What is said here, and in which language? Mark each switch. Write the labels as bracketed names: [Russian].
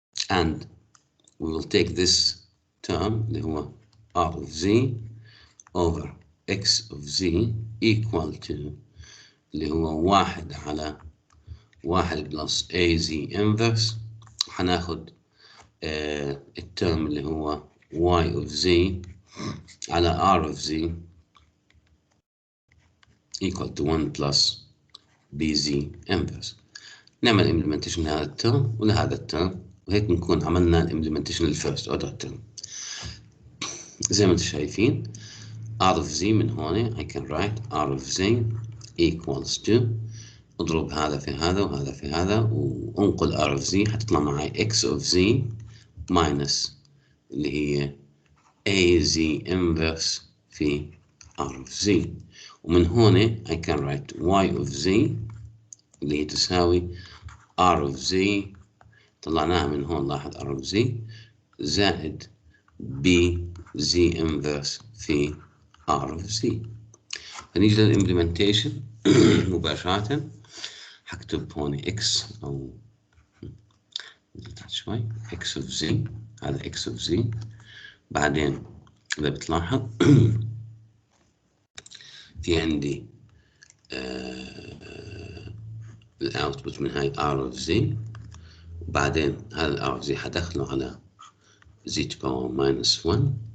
[English] And we will take this term [Arabic] اللي هو [English] R of Z over X of Z equal to اللي هو 1 [Arabic] على [English] 1 plus A Z inverse. [Arabic] هناخد الترم اللي هو Y of Z على R of Z [English] equal to 1 plus BZ inverse. [Arabic] نعمل implementation لهذا الترم ولهذا الترم، وهيك نكون عملنا implementation للفيرست اوردر ترم. زي ما انتم شايفين R of Z من هون [English] I can write R of Z equals to [Arabic] اضرب هذا في هذا وهذا في هذا وانقل R of Z حتطلع معي X of Z minus اللي هي AZ inverse في R of Z. ومن هون [English] I can write Y of Z [Arabic] اللي هي تساوي R of Z طلعناها من هون، لاحظ R of Z زائد B Z inverse في R of Z. هنيجي للإمبلمنتيشن مباشرة. حكتب هون X أو شوي X of Z، هذا X of Z. بعدين إذا بتلاحظ في عندي الأوتبوت من هاي R of Z، وبعدين هذا ال R of Z حدخله على Z to power minus 1.